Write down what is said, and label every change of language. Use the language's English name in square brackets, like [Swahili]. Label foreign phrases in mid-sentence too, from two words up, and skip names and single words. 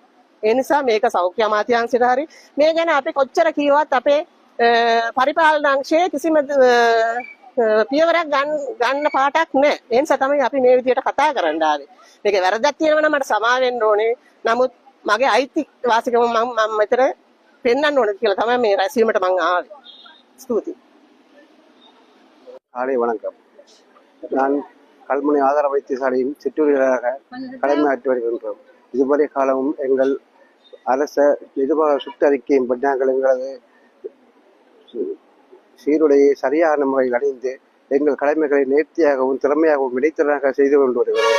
[Sinhala] ඒ නිසා මේක සෞඛ්‍ය අමාත්‍යාංශයට හරි මේ ගැන අපි කොච්චර කිව්වත් අපේ පරිපාලන අංශයේ කිසිම පියවරක් ගන්න පාටක් නැහැ. ඒ නිසා තමයි අපි මේ විදියට කතා කරන්න ආවේ. මේකේ වැරද්දක් තියෙනවා නම් මට සමා වෙන්න ඕනේ. නමුත් මගේ අයිතිවාසිකම මම මෙතන පෙන්වන්න ඕනේ කියලා තමයි මේ රැස්වීමට මම ආවේ. ස්තුතියි. [Tamil] காலை வணக்கம். நான் கல்முனை ஆதார வைத்தியசாலையின் சிற்றூரிகளாக கடமையாற்றி வருகின்றோம். இதுவரை காலமும் எங்கள் அரச நிர்வாக சுற்றறிக்கையின்படி நாங்கள் எங்களது சீருடையை சரியான முறையில் அணிந்து எங்கள் கடமைகளை நேர்த்தியாகவும் திறமையாகவும் இடைத்தரனாக செய்து கொண்டு வருகிறோம்.